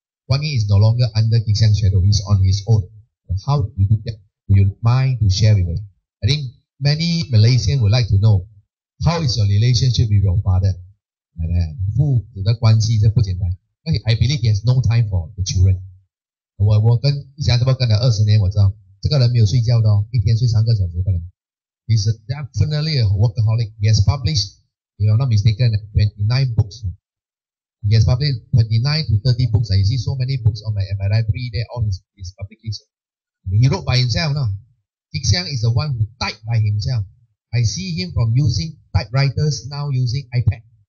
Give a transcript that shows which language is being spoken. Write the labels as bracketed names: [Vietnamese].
[English] Guan Ying is no longer under Dik Siang's shadow. He's on his own. But how do you do that? Would you mind to share with us? I think many Malaysians would like to know, how is your relationship with your father? [Chinese] 父子的关系这不简单。 [English] I believe he has no time for the children. [Chinese] 我跟一翔这么跟了20年，我知道这个人没有睡觉的哦，一天睡3个小时的人。 [English] He's definitely a workaholic. He has published, if I'm not mistaken, 29 books. He has published 29 to 30 books. I see so many books on my library there, all his publications. He wrote by himself, no? Dik Siang is the one who typed by himself. I see him from using typewriters, now using iPad.